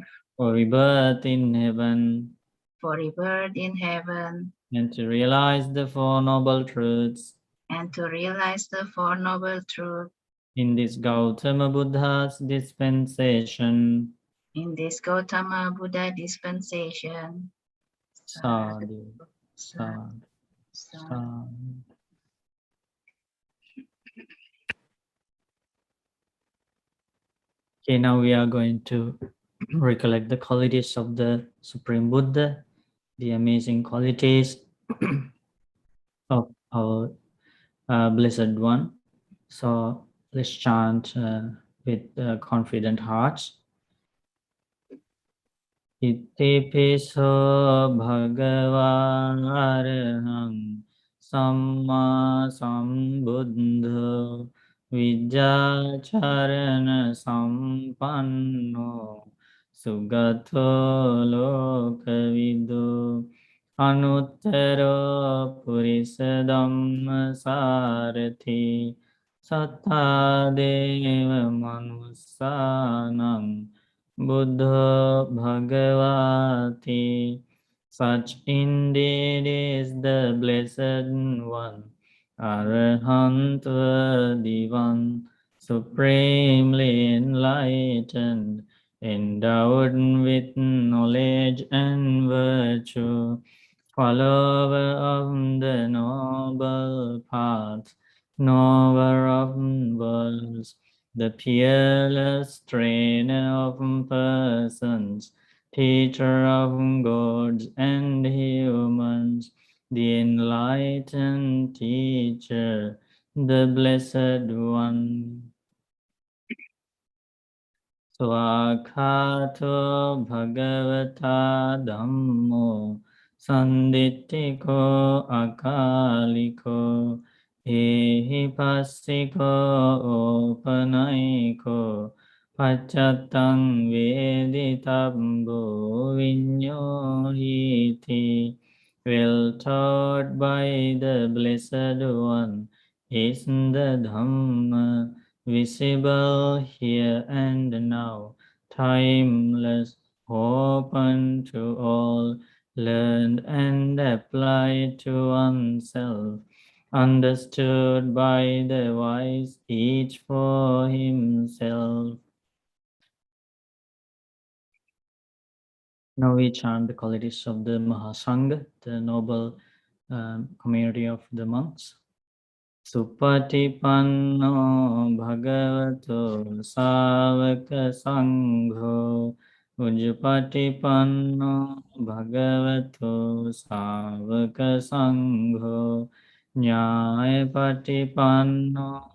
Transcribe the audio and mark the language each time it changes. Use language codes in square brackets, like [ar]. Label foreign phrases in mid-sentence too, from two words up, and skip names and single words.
[en] for rebirth in heaven, for rebirth in heaven, and to realize the Four Noble Truths and to realize the Four Noble Truths in this Gautama Buddha's dispensation. in this Gautama Buddha dispensation. [pi] Sadhu, sadhu, Sadhu. sadhu. [en] Okay, now we are going to recollect the qualities of the Supreme Buddha, the amazing qualities of our Blessed One. So let's chant with confident hearts. [pi] Itipiso bhagava arahang samma sambuddho vijjacharana sampanno sugato lokavido anuttaro purisa dhamma sarathi sattha deva manussanam Buddha Bhagavati. [en] Such indeed is the Blessed One, Arahant Worthy One, supremely enlightened, endowed with knowledge and virtue, follower of the noble path, knower of worlds, the peerless trainer of persons, teacher of gods and humans, the enlightened teacher, the blessed one. [pi] Swakhato bhagavata dhammo sanditthiko akaliko ehi passiko opanayiko paccattam veditabbo vinyōhiti. [en] Well taught by the Blessed One is the Dhamma, visible here and now, timeless, open to all, learned and applied to oneself, understood by the wise, each for himself. Now we chant the qualities of the Mahasangha, the noble community of the monks. [pi] Supatipanno bhagavato savaka sangho Ujjapatipanno bhagavato savaka sangho Nyāyapatipanno